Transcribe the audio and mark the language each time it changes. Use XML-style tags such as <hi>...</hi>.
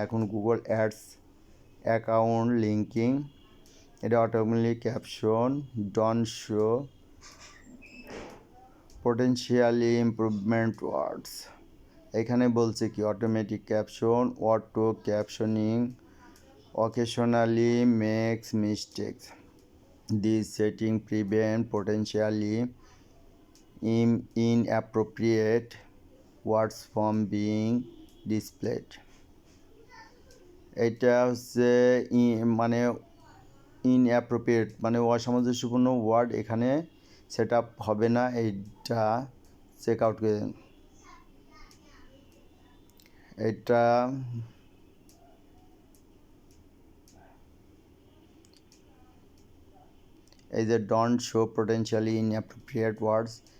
<en>এখন Google ads account linking, এটা automatic caption don't show potentially improvement words.</en> <bn>এখানে বলছে কি</bn> <en>Automatic caption, auto captioning occasionally makes mistakes. This setting prevent potentially inappropriate words from being displayed.</en> <bn>এটা হচ্ছে মানে inappropriate মানে অসামঞ্জস্যপূর্ণ ওয়ার্ড এখানে সেট আপ হবে না, এইটা চেক আউট করে দেন। এটা এই যে</bn> <en>don't show potentially inappropriate words,</en>